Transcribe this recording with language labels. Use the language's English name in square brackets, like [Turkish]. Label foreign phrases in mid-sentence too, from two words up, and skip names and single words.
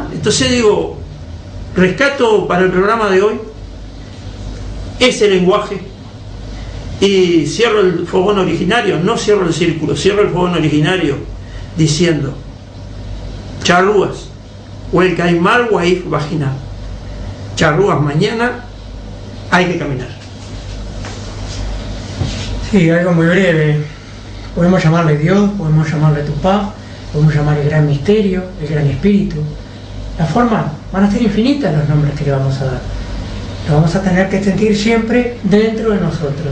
[Spanish] Entonces digo, rescato para el programa de hoy ese lenguaje y cierro el fogón originario, no cierro el círculo, cierro el fogón originario diciendo: charrúas, o el caimar guaif vagina. Charrúas, mañana hay que caminar. Sí, algo muy breve. Podemos llamarle Dios, podemos llamarle Tupá, podemos llamarle Gran Misterio, el Gran Espíritu. La forma, van a ser infinitas los nombres que le vamos a dar. Lo vamos a tener que sentir siempre dentro de nosotros.